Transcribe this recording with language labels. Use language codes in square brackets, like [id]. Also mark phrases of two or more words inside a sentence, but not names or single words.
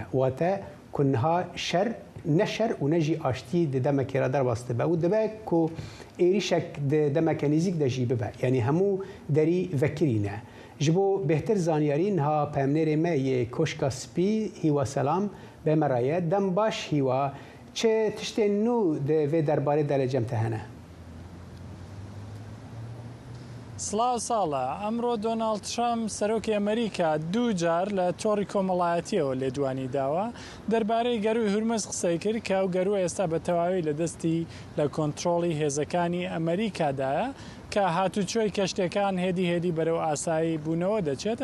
[ku] Wate ku niha şer ne şer û ne jî aştî di demekê re derbas dibe û dibe ku êrişek di demeke nêzik de jî bibe. Yanî hemû derî vekirîne. Ji bo bêhtir zaniyarî niha pemnêrê me yê koşka spî hîwa selam be me re ye. Dem baş hîwa çi tiştên nû di vê derbarê de li cem te hene? [ckb] سڵاو ساڵە ئەمڕۆ دۆناڵد ترامپ سەرۆکی ئەمریکا دوو جار لە تۆڕی کۆمەڵایەتیەوە لێدوانی داوە دەربارەی گەروی هورمز قسەی کرد کە ئەو گەروە ئێستا بە تەواوی لە دەستی لە کۆنتڕۆڵی هێزەکانی ئەمریکادایە کە هاتوچۆی کەشتەکان هێدی بەرەو ئاسایی بوونەوە دەچێت.